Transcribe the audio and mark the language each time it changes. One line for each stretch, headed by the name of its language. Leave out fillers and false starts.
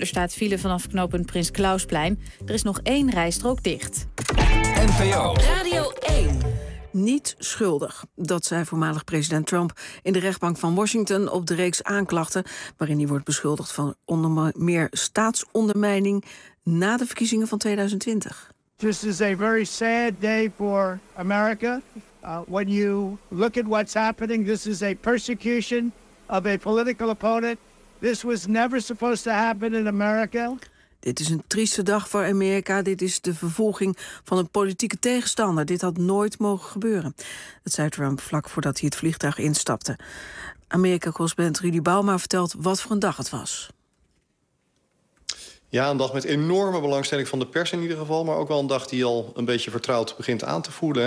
Dutch: Er staat file vanaf knooppunt Prins Klausplein. Er is nog één rijstrook dicht. NPO Radio 1. Niet schuldig, dat zei voormalig president Trump in de rechtbank van Washington op de reeks aanklachten waarin hij wordt beschuldigd van onder meer staatsondermijning na de verkiezingen van 2020.
English: This is a very sad day for America. When you look at what's happening, this is a persecution of a political opponent. This was never supposed to happen in America.
Dutch: Dit is een trieste dag voor Amerika. Dit is de vervolging van een politieke tegenstander. Dit had nooit mogen gebeuren. Dat zei Trump vlak voordat hij het vliegtuig instapte. Amerika-correspondent Rudy Bauma vertelt wat voor een dag het was. Ja, een dag met enorme belangstelling van de pers in ieder geval. Maar ook wel een dag die al een beetje vertrouwd begint aan te voelen.